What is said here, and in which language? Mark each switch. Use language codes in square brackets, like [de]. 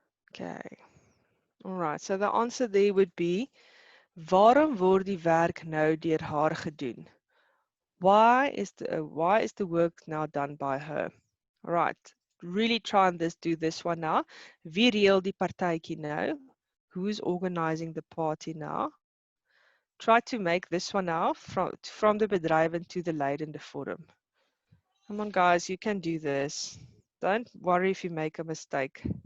[en] Okay. All right. So the answer there would be, [af] waarom word die werk nou deur haar gedoen? [en] Why is the work now done by her? All right. Really try and do this one now. [af] Wie reël die partytjie nou? [en] Who's organizing the party now? Try to make this one now from the bedryven to the lydende vorm. Come on, guys, you can do this. Don't worry if you make a mistake.